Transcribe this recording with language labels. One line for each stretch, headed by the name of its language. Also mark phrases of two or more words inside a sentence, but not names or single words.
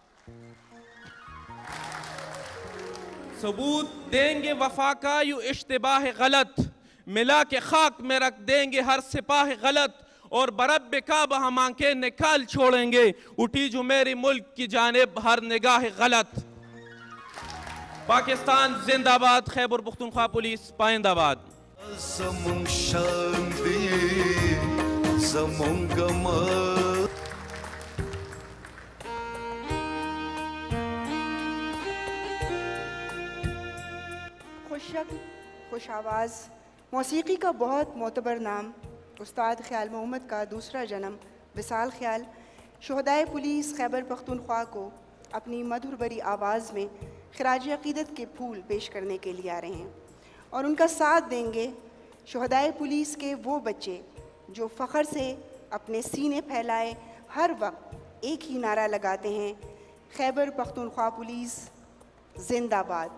Urdu: ثبوت دیں گے وفا کا یوں اشتباہ غلط، ملا کے خاک میں رکھ دیں گے ہر سپاہ غلط، اور برب کعبہ ہم آنکھیں نکال چھوڑیں گے اٹھی جو میری ملک کی جانب ہر نگاہ غلط۔ پاکستان زندہ باد، خیبر پختونخوا پولیس پائند آباد۔
Pashto: زمون شان دی زمون گمر
Urdu: خوش شکل، خوش آواز، موسیقی کا بہت معتبر نام، استاد خیال محمد کا دوسرا جنم وصال خیال شہدائے پولیس خیبر پختونخوا کو اپنی مدھر بھری آواز میں خراج عقیدت کے پھول پیش کرنے کے لیے آ رہے ہیں، اور ان کا ساتھ دیں گے شہدائے پولیس کے وہ بچے جو فخر سے اپنے سینے پھیلائے ہر وقت ایک ہی نعرہ لگاتے ہیں، خیبر پختونخوا پولیس زندہ باد۔